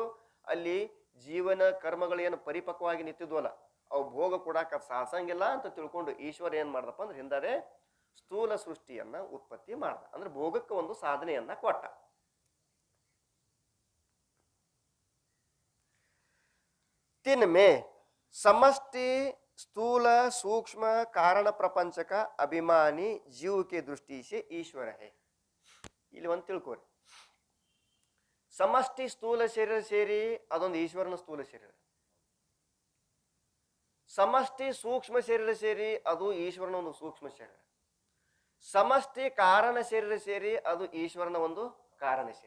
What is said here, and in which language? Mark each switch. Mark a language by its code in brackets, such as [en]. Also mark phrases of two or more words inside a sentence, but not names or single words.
[kn] ಅಲ್ಲಿ ಜೀವನ ಕರ್ಮಗಳು ಏನು ಪರಿಪಕ್ವವಾಗಿ ನಿಂತಿದ್ವಲ್ಲ, ಅವು ಭೋಗ ಕೊಡಾಕ ಸಾಸಂಗಿಲ್ಲ ಅಂತ ತಿಳ್ಕೊಂಡು ಈಶ್ವರ ಏನ್ ಮಾಡ್ದಪ್ಪ ಅಂದ್ರೆ ಹಿಂದೆ ಸ್ಥೂಲ ಸೃಷ್ಟಿಯನ್ನ ಉತ್ಪತ್ತಿ ಮಾಡ್ದ. ಅಂದ್ರೆ ಭೋಗಕ್ಕೆ ಒಂದು ಸಾಧನೆಯನ್ನ ಕೊಟ್ಟ. ತಿನ್ಮೆ ಸಮಷ್ಟಿ ಸ್ಥೂಲ ಸೂಕ್ಷ್ಮ ಕಾರಣ ಪ್ರಪಂಚಕ ಅಭಿಮಾನಿ [hi] जीव के दृष्टि से ईश्वर है. [kn] ಇಲ್ಲಿ ಒಂದು ತಿಳ್ಕೋರಿ, ಸಮಷ್ಟಿ ಸ್ಥೂಲ ಶರೀರ ಸೇರಿ ಅದೊಂದು ಈಶ್ವರನ ಸ್ಥೂಲ ಶರೀರ. ಸಮಷ್ಟಿ ಸೂಕ್ಷ್ಮ ಶರೀರ ಸೇರಿ ಅದು ಈಶ್ವರನ ಒಂದು ಸೂಕ್ಷ್ಮ ಶರೀರ. ಸಮಷ್ಟಿ ಕಾರಣ ಶರೀರ ಸೇರಿ ಅದು ಈಶ್ವರನ ಒಂದು ಕಾರಣ ಶರೀರ.